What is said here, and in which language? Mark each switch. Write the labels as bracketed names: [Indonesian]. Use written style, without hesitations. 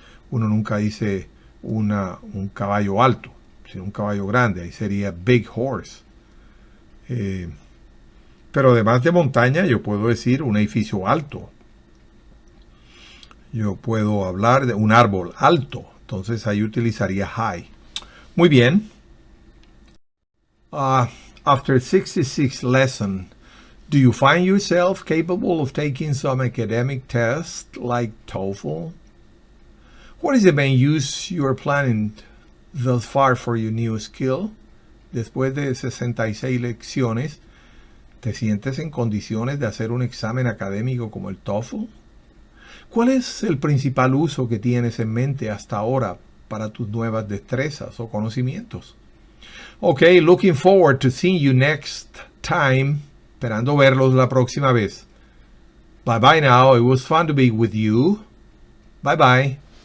[Spanish] Uno nunca dice un caballo alto, sino un caballo grande. Ahí sería [English] big horse. [Spanish] Pero además de montaña, yo puedo decir un edificio alto. Yo puedo hablar de un árbol alto. Entonces ahí utilizaría high. Muy bien. [English] After 66 lesson, do you find yourself capable of taking some academic test like TOEFL? What is the main use you are planning thus far for your new skill? [Spanish] Después de 66 lecciones, ¿te sientes en condiciones de hacer un examen académico como el TOEFL? ¿Cuál es el principal uso que tienes en mente hasta ahora para tus nuevas destrezas o conocimientos? [English] Okay, looking forward to seeing you next time. [Spanish] Esperando verlos la próxima vez. [English] Bye bye now. It was fun to be with you. Bye bye.